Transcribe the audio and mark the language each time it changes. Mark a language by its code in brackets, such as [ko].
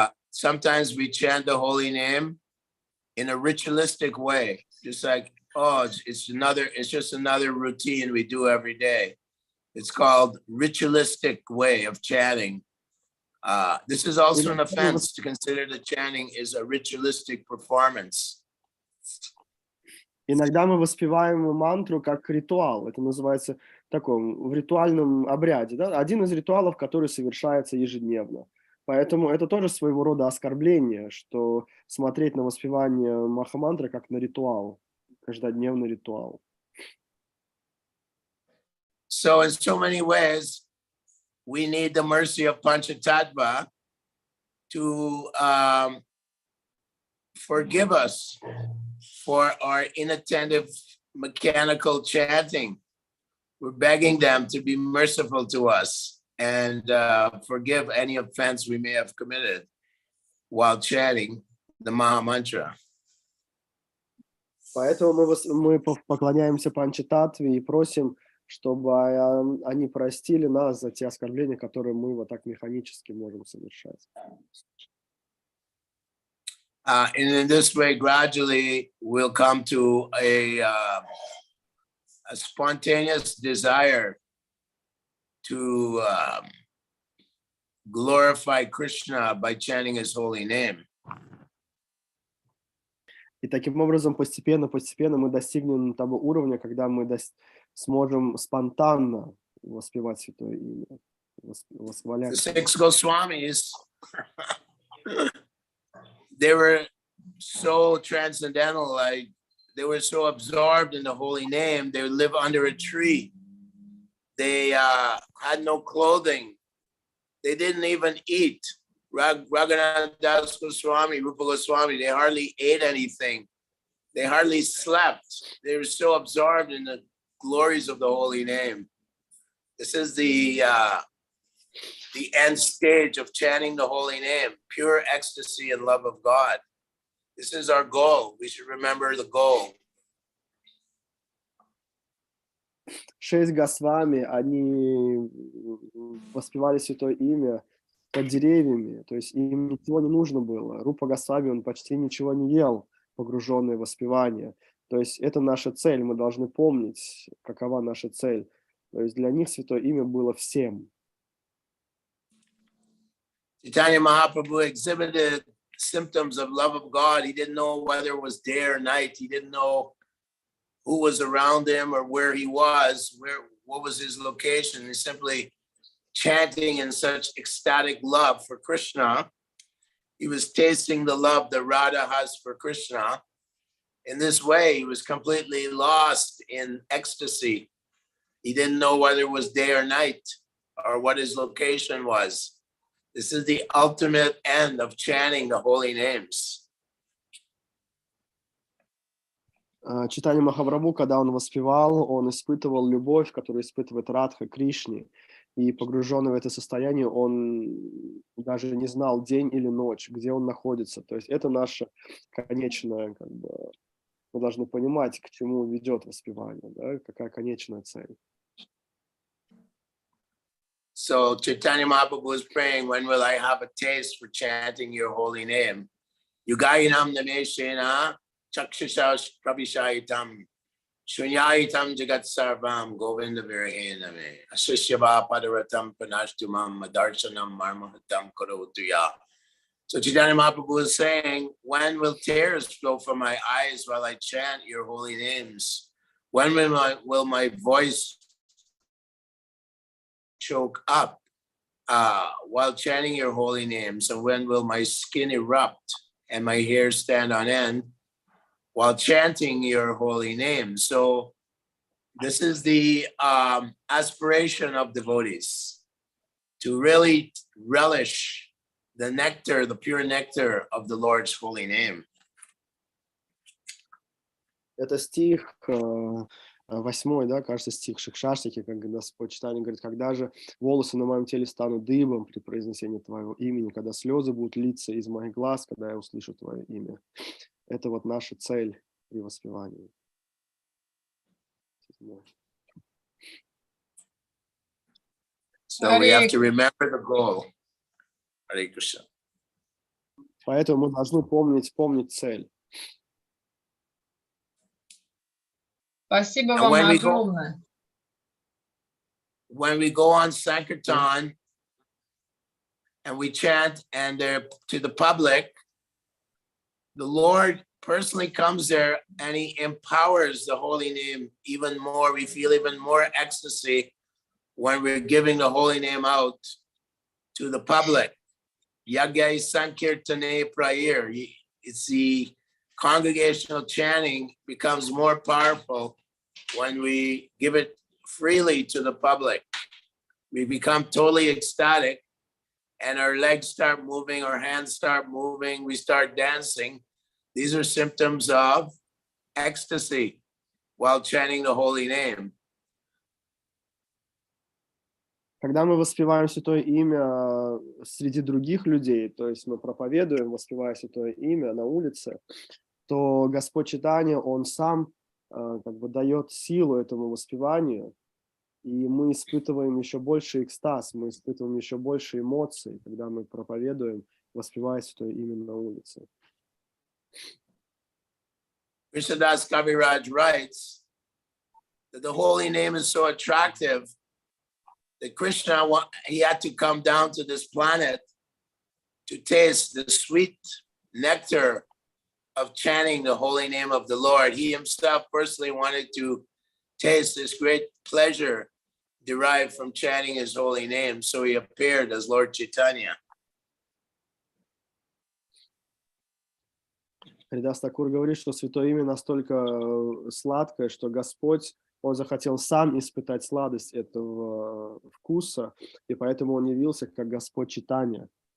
[en] Sometimes we chant the holy name in a ritualistic way, just like, oh, it's just another routine we do every day. It's called ritualistic way of chanting. This is also an offense to consider that chanting is a ritualistic performance. [ru] Иногда мы воспеваем мантру как ритуал. Это называется в ритуальном обряде. Да? Один из ритуалов, который совершается ежедневно. Поэтому это тоже своего рода оскорбление, что смотреть на воспевание махамантры как на ритуал, каждодневный ритуал. [en] So in so many ways, we need the mercy of Panchatattva to forgive us for our inattentive mechanical chanting. We're begging them to be merciful to us and forgive any offense we may have committed while chanting the Maha Mantra. [ru] Поэтому мы поклоняемся Панчататве и просим, чтобы они простили нас за те оскорбления, которые мы вот так механически можем совершать. [en] And in this way, gradually, we'll come to a spontaneous desire to glorify Krishna by chanting his holy name. [ru] И таким образом постепенно мы достигнем того уровня, когда мы сможем спонтанно воспевать Святое Имя, восхвалять. [en] The six Goswamis, they were so transcendental, like they were so absorbed in the holy name, they would live under a tree. They had no clothing. They didn't even eat. Raghunath Das Goswami, Rupa Goswami, they hardly ate anything. They hardly slept. They were so absorbed in the glories of the holy name. This is the end stage of chanting the holy name, pure ecstasy and love of God. This is our goal. We should remember the goal. [ru] 6 Госвами, они воспевали Святое Имя под деревьями, то есть им ничего не нужно было. Рупа Госвами, он почти ничего не ел, погруженный в воспевание. То есть это наша цель, мы должны помнить, какова наша цель. То есть для них Святое Имя было всем. [en] Chaitanya Mahaprabhu exhibited symptoms of love of God. He didn't know whether it was day or night. He didn't know who was around him or where he was, what was his location. He's simply chanting in such ecstatic love for Krishna. He was tasting the love that Radha has for Krishna. In this way, he was completely lost in ecstasy. He didn't know whether it was day or night or what his location was. This is the ultimate end of chanting the holy names. [ru] Чайтанья Махапрабху, когда он воспевал, он испытывал любовь, которую испытывает Радха Кришне. И погруженный в это состояние, он даже не знал день или ночь, где он находится. То есть это наше конечное, мы должны понимать, к чему ведет воспевание, да? Какая конечная цель. [en] So Chaitanya Mahaprabhu was praying, when will I have a taste for chanting your holy name? [sa] Yugayinam nameshena chakshashash prabhishayitam shunyayitam jagat sarvam govinda virahename asishyava padaratam panashtumam madarsanam marmahatam karotuya. [en] So Chaitanya Mahaprabhu was saying, when will tears flow from my eyes while I chant your holy names? When will my voice choke up while chanting your holy names? And when will my skin erupt and my hair stand on end while chanting your holy name? So this is the aspiration of devotees, to really relish the nectar, the pure nectar of the Lord's holy name. [ru] Это стих 8, да, кажется, стих Шикшаштики, когда Господь Чайтанья говорит, когда же волосы на моем теле станут дыбом при произнесении Твоего имени, когда слезы будут литься из моих глаз, когда я услышу Твое имя. Это вот наша цель при воспевании. [en] So we have to remember the goal. Hare Krishna. [ru] Поэтому мы должны помнить цель. Спасибо вам огромное. [en] When we go on Sankirtan and we chant and to the public, the Lord personally comes there and he empowers the holy name even more. We feel even more ecstasy when we're giving the holy name out to the public. [sa] Yagyai Sankirtane Prayer. [en] It's the congregational chanting becomes more powerful when we give it freely to the public. We become totally ecstatic and our legs start moving, our hands start moving, we start dancing. These are symptoms of ecstasy. while chanting the holy name. [ru] Когда мы воспеваем Святое Имя среди других людей, то есть мы проповедуем, воспевая Святое Имя на улице, то Господь Чайтанья, Он сам как бы дает силу этому воспеванию, и мы испытываем еще больше экстаз, мы испытываем еще больше эмоций, когда мы проповедуем, воспевая Святое Имя на улице. [en] Krishnadas Kaviraj writes that the holy name is so attractive that Krishna, he had to come down to this planet to taste the sweet nectar of chanting the holy name of the Lord. He himself personally wanted to taste this great pleasure derived from chanting his holy name. So he appeared as Lord Chaitanya. [ru] Харидас Такур говорит, что Святое Имя настолько сладкое, что Господь, Он захотел сам испытать сладость этого вкуса, и поэтому Он явился как Господь Чайтанья.